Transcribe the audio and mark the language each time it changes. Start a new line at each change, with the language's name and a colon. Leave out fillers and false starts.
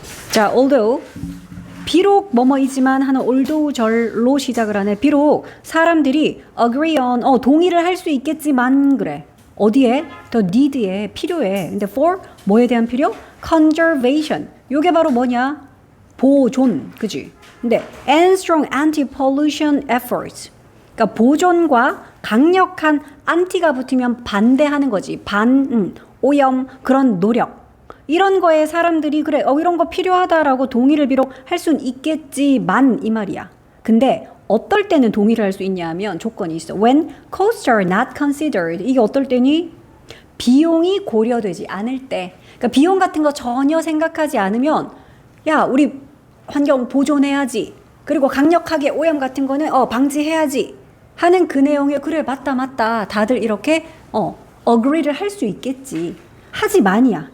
Korean: 자, although 비록 뭐뭐이지만 하는 aldough절로 시작을 하네. 비록 사람들이 agree on 동의를 할 수 있겠지만 그래. 어디에? the need 에 필요해. 근데 for 뭐에 대한 필요? conservation. 요게 바로 뭐냐? 보존, 그지? 근데 and strong anti-pollution efforts. 그러니까 보존과 강력한 anti가 붙으면 반대하는 거지. 오염 그런 노력. 이런 거에 사람들이 그래 이런 거 필요하다라고 동의를 비록 할 수는 있겠지만 이 말이야. 근데 어떨 때는 동의를 할 수 있냐 하면 조건이 있어.
English: When costs are not considered.
Korean: 이게 어떨 때니? 비용이 고려되지 않을 때. 그러니까 비용 같은 거 전혀 생각하지 않으면 야 우리 환경 보존해야지. 그리고 강력하게 오염 같은 거는 방지해야지 하는 그 내용에 그래 맞다 다들 이렇게 agree를 할 수 있겠지. 하지만이야.